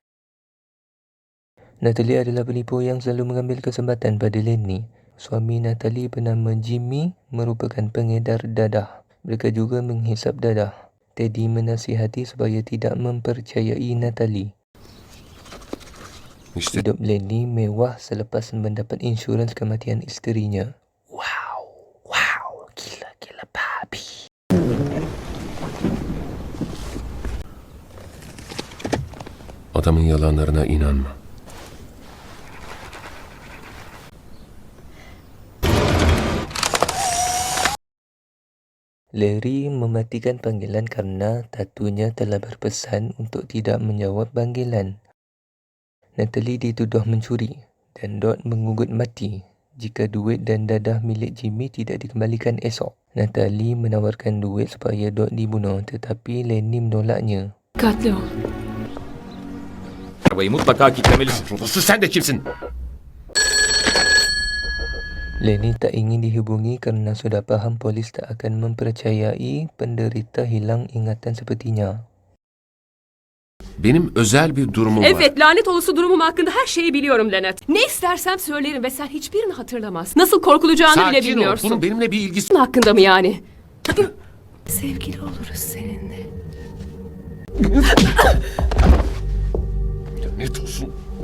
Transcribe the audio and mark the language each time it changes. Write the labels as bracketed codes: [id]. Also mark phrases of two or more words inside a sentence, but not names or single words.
[ms] Natalie adalah penipu yang selalu mengambil kesempatan pada Lenny. Suami Natalie bernama Jimmy merupakan pengedar dadah. Mereka juga menghisap dadah. Teddy menasihati supaya tidak mempercayai Natalie. [tr] İşte [ms] Hidup Lenny mewah selepas mendapat insurans kematian isterinya. Wow, gila babi. [tr] adamın yalanlarına inanma. [ms] Larry mematikan panggilan karena tatunya telah berpesan untuk tidak menjawab panggilan. Natalie dituduh mencuri dan Dot mengugut mati jika duit dan dadah milik Jimmy tidak dikembalikan esok. Natalie menawarkan duit supaya Dot dibunuh, tetapi Lenny menolaknya. [tr] Dikkatli ol. Arabayı mutlaka kilitlemelisin. Rodası sen de kimsin? [ms] Lenny tak ingin dihubungi kerana sudah faham polis tak akan mempercayai penderita hilang ingatan sepertinya. [tr] Benim özel bir durumum var. Evet, lanet olası durumum hakkında her şeyi biliyorum Leonard. Ne istersem söylerim ve sen hiçbirini hatırlamaz. Nasıl korkulacağını bile Sakin ol. bilmiyorsun. Bunun benimle bir ilgisi... Hakkında mı yani? Sevgili oluruz seninle. Lanet olsun.